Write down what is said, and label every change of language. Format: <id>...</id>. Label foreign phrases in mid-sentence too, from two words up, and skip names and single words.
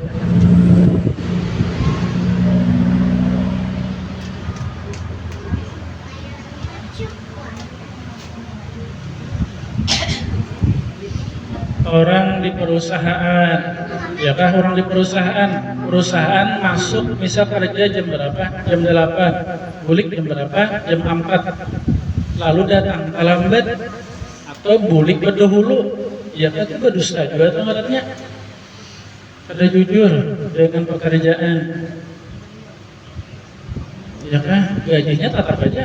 <id>Orang di perusahaan, ya kah orang di perusahaan masuk misal kerja jam berapa? Jam 8, bulik jam berapa? Jam 4, lalu datang terlambat atau bulik berdahulu, ya kan itu berdusta juga tuh ngarannya. Kada jujur dengan pekerjaan, ya kan gajinya tetap aja.</id>